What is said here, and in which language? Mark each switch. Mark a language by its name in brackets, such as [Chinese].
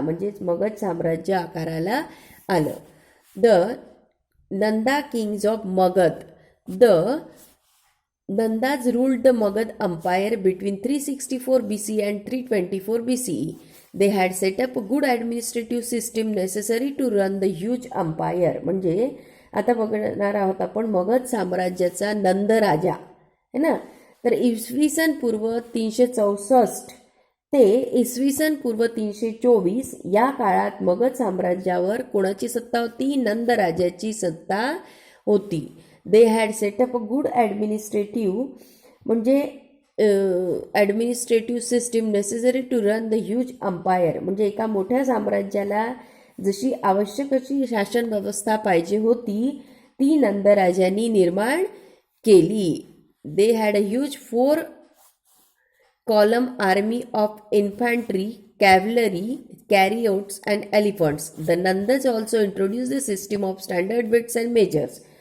[Marathi] म्हणजेच मगध साम्राज्य आकाराला आलं. [English] The Nanda kings of Magadha. The Nandas ruled the Magadha empire between 364 BC and 324 BCE. They had set up a good administrative system necessary to run the huge empire. [Marathi] म्हणजे आता बघणार आहोत आपण मगध साम्राज्याचा नंद राजा है ना. तर इसवी सन पूर्व 364 ते इसवी सन पूर्व 324 या काळात मगध साम्राज्यावर कोणाची सत्ता होती? नंद राजाची सत्ता होती. [English] They had set up a good administrative म्हणजे administrative system necessary to run the huge empire. [Marathi] म्हणजे एका मोठ्या साम्राज्याला जशी आवश्यक अशी शासन व्यवस्था पाहिजे होती ती नंद राजांनी निर्माण केली. [English] They had a huge 4-column army of infantry, cavalry, chariots and elephants. The Nandas also introduced the system of standard weights and measures.